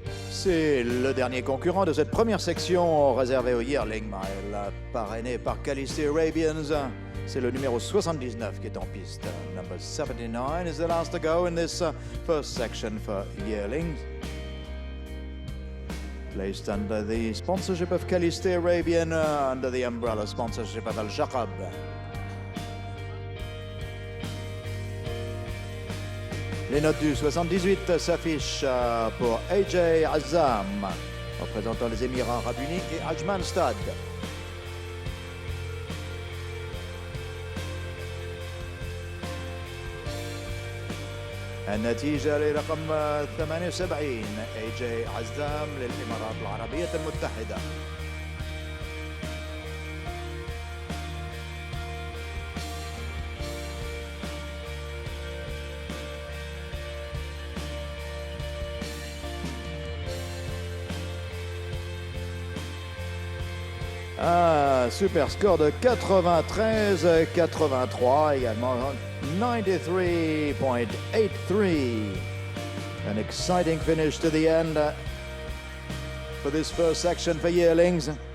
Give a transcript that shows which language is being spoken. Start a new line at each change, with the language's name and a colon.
French: C'est le dernier concurrent de cette première section réservée au Yearling Mile, parrainé par Caliste Arabians. C'est le numéro 79 qui est en piste.
English: Number 79 is the last to go in this first section for yearlings. Placed under the sponsorship of Caliste Arabian, under the umbrella sponsorship of Al Shaqab.
French: Les notes du 78 s'affichent pour AJ Azam, représentant les Émirats Arabes Unis, et Ajman Stad.
Arabic: النتيجة لرقم 78 AJ عزام للإمارات العربية المتحدة.
French: Super score de 93-83 également. 93.83.
English: An exciting finish to the end for this first section for yearlings.